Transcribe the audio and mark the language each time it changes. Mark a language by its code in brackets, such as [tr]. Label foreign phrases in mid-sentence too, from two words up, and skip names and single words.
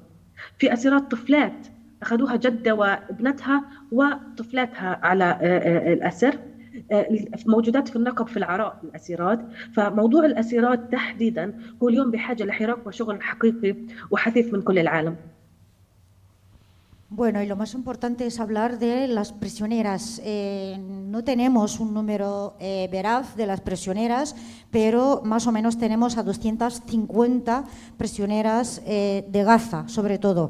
[ar] في أسيرات طفلات أخذوها جدة وابنتها وطفلاتها على الأسر، موجودات في النقب في العراء الأسيرات. فموضوع الأسيرات تحديدا هو اليوم بحاجة لحراك وشغل حقيقي وحثيث من كل العالم. [es] Bueno, y lo más importante es hablar de las prisioneras. No tenemos un número veraz de las prisioneras, pero más o menos tenemos a 250 prisioneras de Gaza, sobre todo.